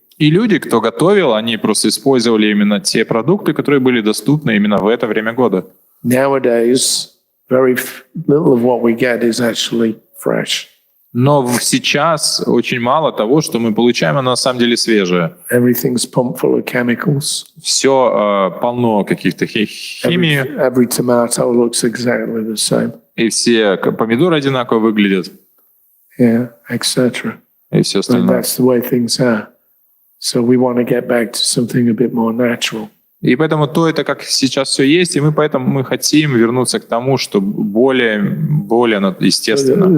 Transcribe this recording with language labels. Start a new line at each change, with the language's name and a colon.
Russian: И люди, кто готовил, они просто использовали именно те продукты, которые были доступны именно в это время года.
English: Nowadays, very little of what we get is actually fresh.
Russian: Но сейчас очень мало того, что мы получаем, оно на самом деле свежее.
English: Everything's pumped full of chemicals.
Russian: Все полно каких-то химии.
English: Every tomato looks exactly the same.
Russian: И все помидоры одинаково выглядят.
English: Yeah, etc.
Russian: И все
English: But
Russian: остальное.
English: that's the way things are. So we want to get back to something a bit more natural.
Russian: И поэтому то это как сейчас все есть, и поэтому мы хотим вернуться к тому, что более естественно.